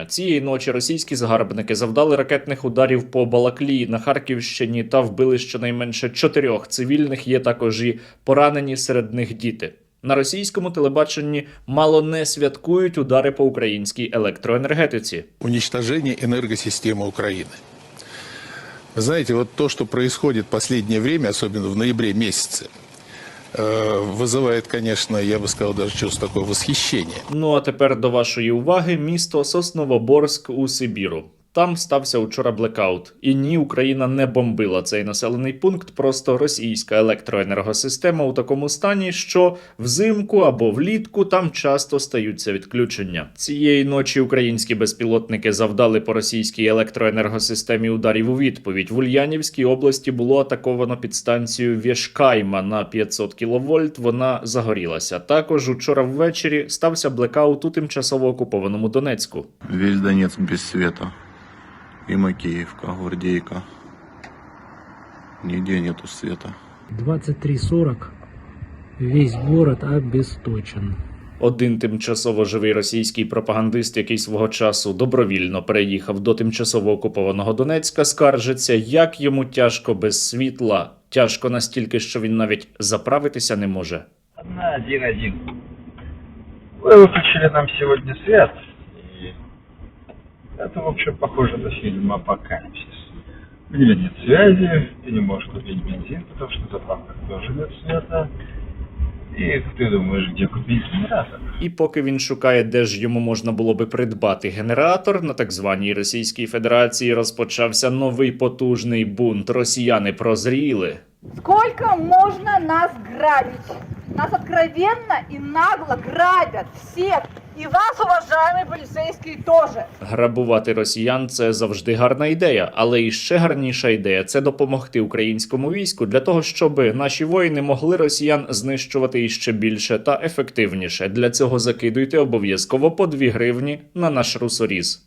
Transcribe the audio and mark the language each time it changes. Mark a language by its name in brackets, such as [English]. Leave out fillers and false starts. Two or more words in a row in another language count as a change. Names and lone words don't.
[Ukrainian] Цієї ночі російські загарбники завдали ракетних ударів по Балаклії на Харківщині та вбили щонайменше 4 цивільних, є також і поранені, серед них діти. На російському телебаченні мало не святкують удари по українській електроенергетиці. [Russian] Уничтожение энергосистемы Украины. Вы знаете, вот то, что происходит в последнее время, особенно в ноябре месяце, вызывает, конечно, я бы сказал, даже чувство такое восхищение. [Ukrainian] Ну а тепер до вашої уваги місто Сосновоборськ у Сибіру. Там стався учора блекаут. І ні, Україна не бомбила цей населений пункт, просто російська електроенергосистема у такому стані, що взимку або влітку там часто стаються відключення. Цієї ночі українські безпілотники завдали по російській електроенергосистемі ударів у відповідь. В Ульянівській області було атаковано підстанцію Вєшкайма на 500 кВт, вона загорілася. Також учора ввечері стався блекаут у тимчасово окупованому Донецьку. [Russian] Весь Донецк без света. И Макеевка, Гвардейка. Нигде нету света. 23:40. Весь город обесточен. [Ukrainian] Один тимчасово живий російський пропагандист, який свого часу добровільно переїхав до тимчасово окупованого Донецька, скаржиться, як йому тяжко без світла. Тяжко настільки, що він навіть заправитися не може. 1-1. [Russian] Вы выключили нам сегодня свет. И это, в общем, похоже на фильм «Апокалипсис». У тебя нет связи, ты не можешь купить бензин, потому что в заправках тоже нет света. И ты думаешь, где купить генератор? [Ukrainian] І поки він шукає, де ж йому можна було би придбати генератор, на так званій Російській Федерації розпочався новий потужний бунт. Росіяни прозріли. [Russian] Сколько можно нас грабить? Нас откровенно и нагло грабят всех. И вас, уважаемые полицейские, тоже. [Ukrainian] Грабувати росіян – це завжди гарна ідея, але і ще гарніша ідея – це допомогти українському війську для того, щоб наші воїни могли росіян знищувати іще більше та ефективніше. Для цього закидуйте обов'язково по 2 гривні на наш русоріз.